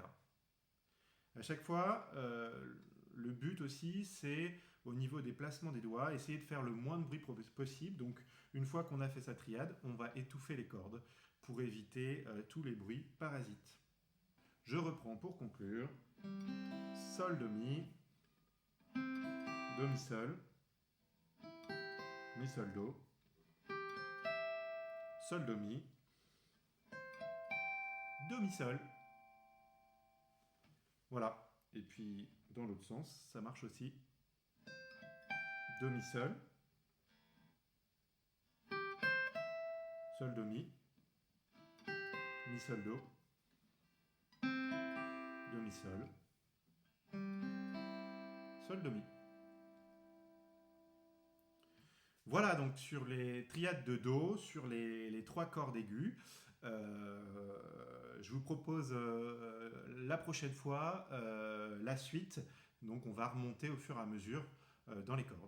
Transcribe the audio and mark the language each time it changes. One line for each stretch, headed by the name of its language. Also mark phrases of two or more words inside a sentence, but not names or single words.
French: À chaque fois, le but aussi, c'est au niveau des placements des doigts, essayer de faire le moins de bruit possible. Donc, une fois qu'on a fait sa triade, on va étouffer les cordes pour éviter tous les bruits parasites. Je reprends pour conclure. Sol, Do, Mi, Do, Mi, Sol, Mi, Sol, Do, Sol, Do, Mi, Do, Mi, Sol. Voilà. Et puis, dans l'autre sens, ça marche aussi. Do, Mi, Sol, Sol, Do, Mi, Mi, Sol, Do, Do, Mi, Sol, Sol, Do, Mi. Voilà donc sur les triades de Do, sur les trois cordes aiguës. Je vous propose la prochaine fois la suite. Donc on va remonter au fur et à mesure dans les cordes.